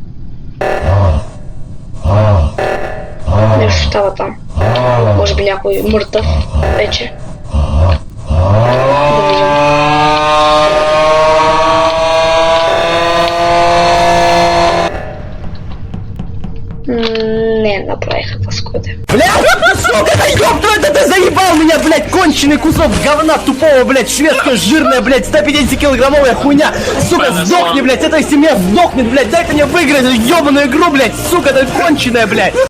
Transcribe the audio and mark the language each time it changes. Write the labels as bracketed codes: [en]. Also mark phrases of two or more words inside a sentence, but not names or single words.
[bg] Нещо става там. Може би някой мъртъв вече. Да видим. Не направиха това с кода. [ru] Бля, сука, да ёб ты заебал меня, блядь, конченый кусок говна тупого, блядь, шведская жирная, блядь, 150-килограммовая хуйня, сука, сдохни, блядь, эта семья сдохнет, блядь, дай мне выиграть ёбаную игру, блядь, сука, ты конченая, блядь.